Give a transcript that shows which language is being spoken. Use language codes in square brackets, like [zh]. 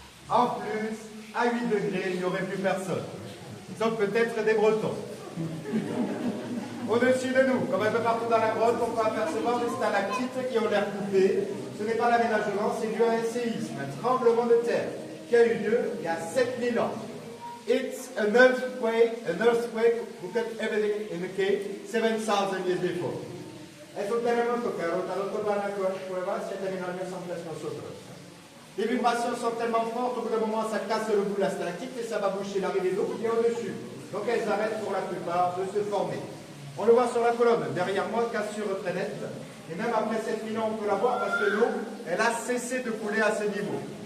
[fr] En plus, à 8 degrés, il n'y aurait plus personne. Sauf peut-être des Bretons. Au-dessus de nous, comme un peu partout dans la grotte, on peut apercevoir des stalactites qui ont l'air coupées. Ce n'est pas l'aménagement, c'est dû à un séisme, un tremblement de terre qui a eu lieu il y a 7000 ans. [en] It's an earthquake who cut everything in the cave 7,000 years before. [es] Es un terremoto que ha rotado toda la cueva 7000 años antes de nosotros. [fr] Les vibrations sont tellement fortes, au bout d'un moment, ça casse le bout de la stalactite et ça va boucher l'arrivée d'eau qui est au-dessus. Donc elles arrêtent pour la plupart de se former. On le voit sur la colonne, derrière moi, cassure très nette. Et même après 7000 ans, on peut la voir parce que l'eau, elle a cessé de couler à ce niveau.